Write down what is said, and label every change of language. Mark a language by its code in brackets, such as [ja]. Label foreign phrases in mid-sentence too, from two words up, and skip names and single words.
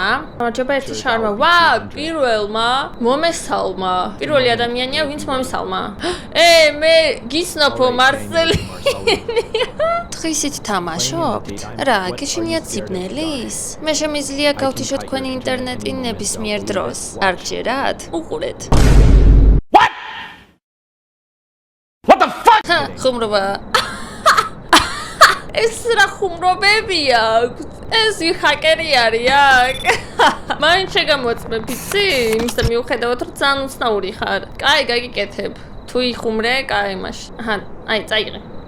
[ka] მადლობა ერთი შაურმა. პირველმა მომესალმა. პირველი ადამიანია, ვინც მომესალმა. მე გიცნობო მარსელი. დღისით თამაშობთ? რა, გეშინიათ სიბნელის? მე შემიძლია გავთიშო თქვენი ინტერნეტი ნებისმიერ დროს. არ გჯერათ? უყურეთ. [en] What the fuck? [ka] ხუმრობა. ეს რა ხუმრობებია? ეს ჰაკერი არის აქ. მაინც შეგამოწმე ფიცი, იმის და მიუხედავად რომ ძალიან უცნაური ხარ. კაი, გაგიკეთებ. თუ იხუმრე, კაი მაშინ. აი, წაიღე.